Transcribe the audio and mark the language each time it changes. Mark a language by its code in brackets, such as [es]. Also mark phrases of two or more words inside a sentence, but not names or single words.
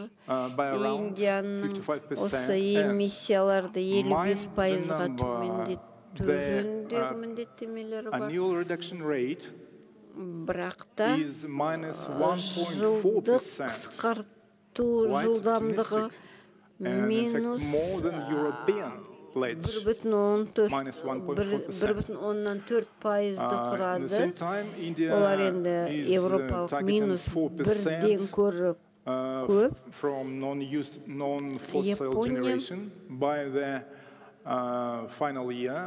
[kk] Индияның осы эмиссияларды 55%-ға төмендету жөніндегі міндеттемелері бар. Бірақ та жылдық қысқарту жылдамдығы pledge, -1.4%. [en] At the same time, India is targeting 4% from non-fossil generation by the final year.